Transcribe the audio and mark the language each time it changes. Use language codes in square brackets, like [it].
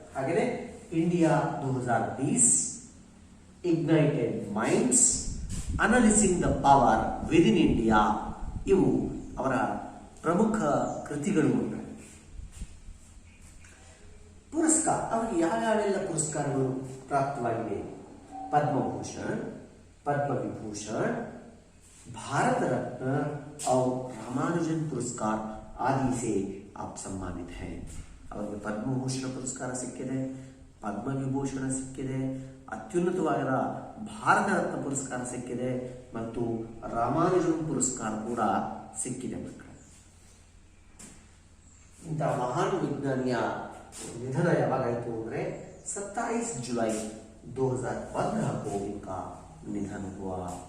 [kn] ಹಾಗೆಯೇ India 2020, ignited minds, ಅನಲಿಸಿಂಗ್ the power within India, ಇವು ಅವರ ಪ್ರಮುಖ ಕೃತಿಗಳು. ಪುರಸ್ಕಾರ, ಅವರಿಗೆ ಯಾವ್ಯಾವೆಲ್ಲ ಪುರಸ್ಕಾರಗಳು ಪ್ರಾಪ್ತವಾಗಿವೆ? [hi] ಪದ್ಮಭೂಷಣ್, ಪದ್ಮವಿಭೂಷಣ್, भारत रत्न और रामानुजन पुरस्कार आदि से आप सम्मानित हैं. [kn] ಅವರಿಗೆ ಪದ್ಮಭೂಷಣ ಪುರಸ್ಕಾರ ಸಿಕ್ಕಿದೆ, ಪದ್ಮವಿಭೂಷಣ ಸಿಕ್ಕಿದೆ, ಅತ್ಯುನ್ನತವಾದ ಭಾರತ ರತ್ನ ಪುರಸ್ಕಾರ ಸಿಕ್ಕಿದೆ ಮತ್ತು ರಾಮಾನುಜನ್ ಪುರಸ್ಕಾರ ಕೂಡ ಸಿಕ್ಕಿದೆ ಮಕ್ಕಳು. ಇಂತಹ ಮಹಾನ್ ವಿಜ್ಞಾನಿಯ ನಿಧನ ಯಾವಾಗಾಯಿತು ಅಂದರೆ [hi] 27 जुलाई 2015 को इनका निधन हुआ.